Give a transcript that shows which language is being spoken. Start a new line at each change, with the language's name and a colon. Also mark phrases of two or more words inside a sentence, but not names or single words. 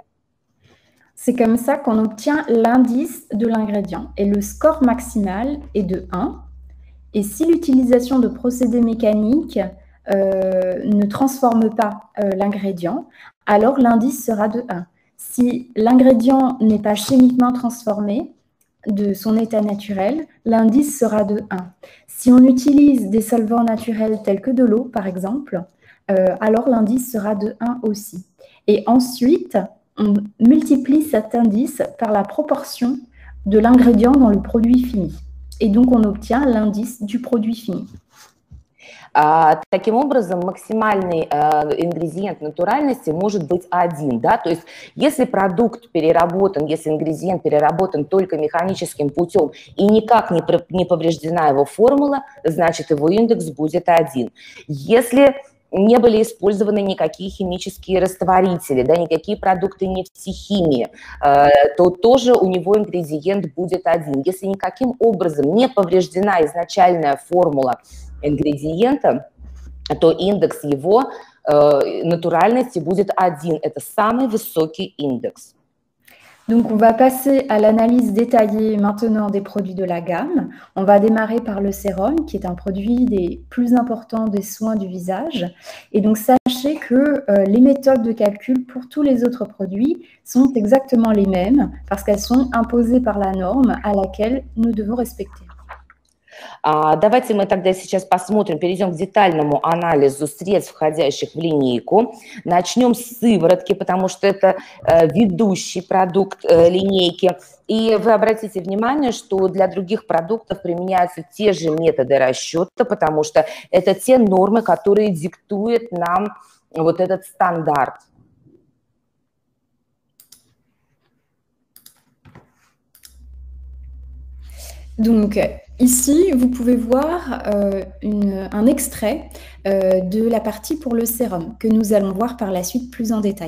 French: C'est comme ça qu'on obtient l'indice de l'ingrédient. Et le score maximal est de 1. Et si l'utilisation de procédés mécaniques ne transforme pas l'ingrédient, alors l'indice sera de 1. Si l'ingrédient n'est pas chimiquement transformé, de son état naturel, l'indice sera de 1. Si on utilise des solvants naturels tels que de l'eau, par exemple, alors l'indice sera de 1 aussi. Et ensuite, on multiplie cet indice par la proportion de l'ingrédient dans le produit fini. Et donc, on obtient l'indice du produit fini.
Russian: Таким образом, максимальный ингредиент натуральности может быть один, да, то есть если продукт переработан, если ингредиент переработан только механическим путем и никак не повреждена его формула, значит его индекс будет 1. Если не были использованы никакие химические растворители, да, никакие продукты нефтехимии, то тоже у него ингредиент будет 1. Если никаким образом не повреждена изначальная формула ингредиента, то индекс его натуральности будет 1. Это самый высокий индекс.
French: Donc, on va passer à l'analyse détaillée maintenant des produits de la gamme. On va démarrer par le sérum, qui est un produit des plus importants des soins du visage. Et donc, sachez que les méthodes de calcul pour tous les autres produits sont exactement les mêmes parce qu'elles sont imposées par la norme à laquelle nous devons respecter.
Russian: Давайте мы тогда сейчас посмотрим, перейдем к детальному анализу средств, входящих в линейку. Начнем с сыворотки, потому что это ведущий продукт линейки. И вы обратите внимание, что для других продуктов применяются те же методы расчета, потому что это те нормы, которые диктуют нам вот этот стандарт.
French: Donc, ici, vous pouvez voir un extrait de la partie pour le sérum que nous allons voir par la suite plus en détail.